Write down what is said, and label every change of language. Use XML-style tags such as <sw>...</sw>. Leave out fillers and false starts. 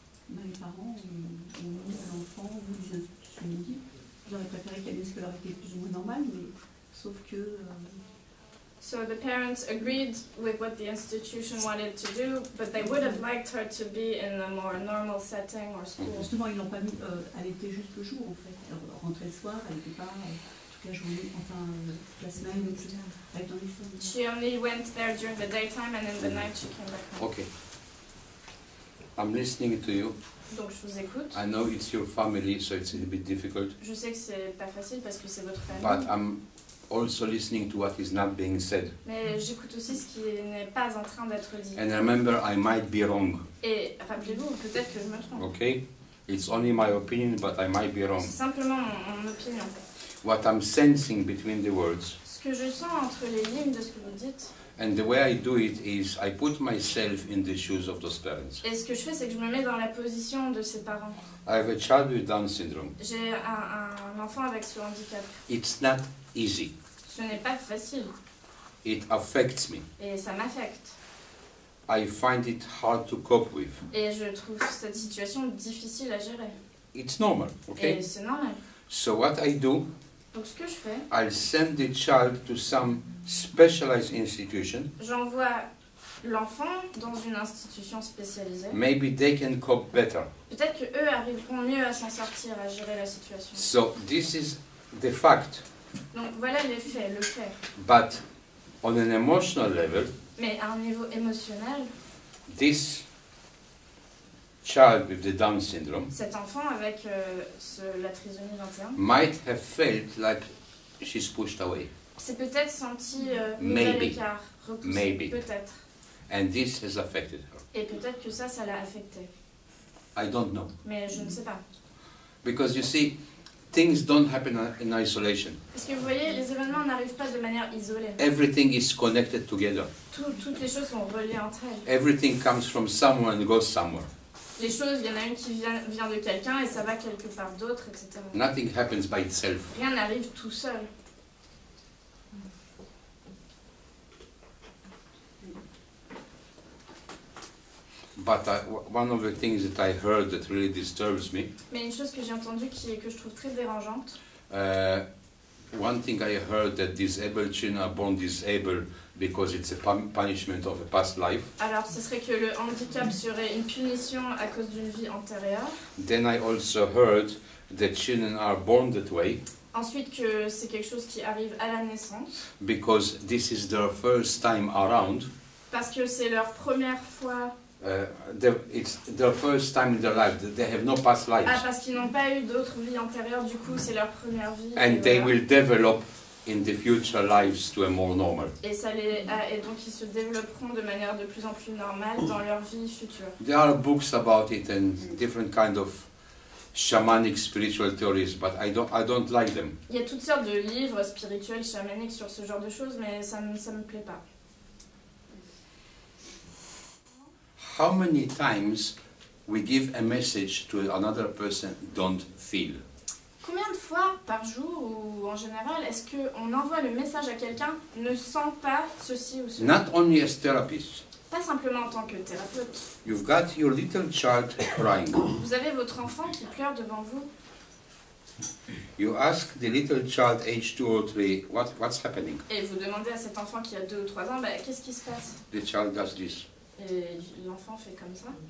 <fr>Les parents ont mis à l'enfant, ou les institutions ont dit, j'aurais préféré qu'il y ait une scolarité plus ou moins normale, mais sauf que...</fr> <en>So the parents agreed with what the institution wanted to do, but they would have liked her to be in a more normal setting or school.</en> <fr>Justement, ils l'ont pas mis, elle était juste le jour en fait. Elle rentrait le soir, elle n'était pas toute la journée, enfin toute la semaine, etc. Elle était dans les salles.</fr> <en>She only went there during the daytime and in the night she came back home. Okay. I'm listening to you.</en> <fr>Donc je vous écoute.</fr> <en>I know it's your family, so it's a little bit difficult.</en> <fr>Je sais que c'est pas facile parce que c'est votre</fr> <en>But</en> <fr>famille.</fr> <en>I'm also listening to what is not being said.</en> <fr>Mais j'écoute aussi ce qui n'est pas en train d'être dit.</fr> <en>And remember, I might be wrong.</en> <fr>Et rappelez-vous, peut-être que je me trompe.</fr> <en>Okay? It's only my opinion, but I might be wrong.</en> <fr>C'est simplement mon opinion.</fr> <en>What I'm sensing between the words,</en> <fr>Ce que je sens entre les lignes de ce que vous dites,</fr> <en>and the way I do it is I put myself in the shoes of those parents.</en> <fr>et ce que je fais, c'est que je me mets dans la position de ses parents.</fr> <en>I have a child with Down syndrome.</en> <fr>J'ai un enfant avec ce handicap.</fr> <en>It's not easy.</en> <fr>Ce n'est pas facile</fr> <en>It affects me.</en> <fr>et ça m'affecte.</fr> <en>I find it hard to cope with.</en> <fr>Et je trouve cette situation difficile à gérer.</fr> <en>It's normal, okay?</en> <fr>Et c'est normal.</fr> <en>So what I do,</en> <fr>Donc ce que je fais,</fr> <en>I'll send the child to some specialized institution.</en> <fr>j'envoie l'enfant dans une institution spécialisée.</fr> <en>Maybe they can cope better.</en> <fr>Peut-être qu'eux arriveront mieux à s'en sortir, à gérer la situation.</fr> <en>So this is the fact.</en> <fr>Donc voilà les faits, le fait.</fr> <en>But on an emotional level,</en> <fr>Mais à un niveau émotionnel,</fr> <en>this child with the Down syndrome</en> <fr>cet enfant avec la trisomie 21</fr> <en>might have felt like she's pushed away.</en> <fr>s'est peut-être senti mis à</fr> <en>Maybe.</en> <fr>l'écart, repoussé.</fr> <en>Maybe.</en> <fr>Peut-être.</fr> <en>And this has affected her.</en> <fr>Et peut-être que ça l'a affecté.</fr> <en>I don't know.</en> <fr>Mais je ne sais pas.</fr> <en>Because you see, things don't happen in isolation.</en> <fr>Parce que vous voyez, les événements n'arrivent pas de manière isolée.</fr> <en>Everything is connected together.</en> <fr>Toutes les choses sont reliées entre elles.</fr> <en>Everything comes from somewhere and goes somewhere.</en> <fr>Les choses, il y en a une qui vient de quelqu'un et ça va quelque part d'autre, etc.</fr> <en>Nothing happens by itself.</en> <fr>Rien n'arrive tout seul.</fr> <en>But one of the things that I heard that really disturbs me,</en> <fr>Mais une chose que j'ai entendue que je trouve très dérangeante,</fr> <en>one thing I heard that disabled children are born disabled because it's a punishment of a past life.</en> <fr>alors ce serait que le handicap serait une punition à cause d'une vie antérieure.</fr> <en>Then I also heard that children are born that way</en> <fr>Ensuite que c'est quelque chose qui arrive à la naissance,</fr> <en>because this is their first time around.</en> <fr>parce que c'est leur première fois.</fr> <en>It's their first time in their life. They have no past lives.</en> <fr>Ah, parce qu'ils n'ont pas eu d'autres vies antérieures, du coup c'est leur première vie.</fr> <en>And</en> <fr>et</fr> <en>they</en> <fr>voilà.</fr> <en>will develop in the future lives to a more normal.</en> <fr>Et donc ils se développeront de manière de plus en plus normale dans leur vie future.</fr> <en>There are books about it and different kind of shamanic spiritual theories, but I don't like them.</en> <fr>Il y a toutes sortes de livres spirituels, chamaniques sur ce genre de choses, mais ça me plaît pas.</fr> <en>how many times we give a message to another person, don't feel?</en> <fr>Combien de fois par jour ou en général est-ce qu'on envoie le message à quelqu'un ne sent pas ceci ou cela?</fr> <en>Not only as therapist.</en> <fr>Pas simplement en tant que thérapeute.</fr> <en>You've got your little child crying.</en> <fr>Vous avez votre enfant qui pleure devant vous.</fr> <en>You ask the little child age 2 or 3, what's happening?</en> <fr>Et vous demandez à cet enfant qui a 2 ou 3 ans, bah, qu'est-ce qui se passe?</fr> <en>The child does this.</en> <fr>Et l'enfant fait comme ça.</fr>